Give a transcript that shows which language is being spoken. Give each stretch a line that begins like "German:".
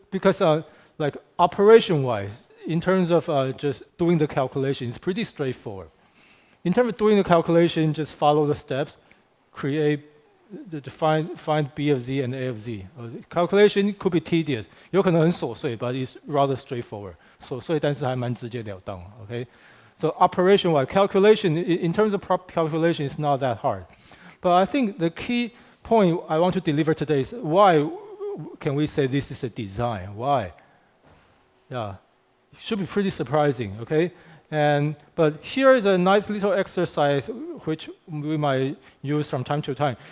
English: Because like operation-wise, in terms of just doing the calculation, it's pretty straightforward. In terms of doing the calculation, just follow the steps, find B of Z and A of Z. Calculation could be tedious.
Chinese: 有可能很琐碎,
English: but it's rather straightforward.
Chinese: 琐碎但是还蛮直截了当,
English: okay? So operation-wise, calculation, in terms of calculation, it's not that hard. But I think the key point I want to deliver today is why can we say this is a design? Why? Yeah, it should be pretty surprising, okay? But here is a nice little exercise which we might use from time to time.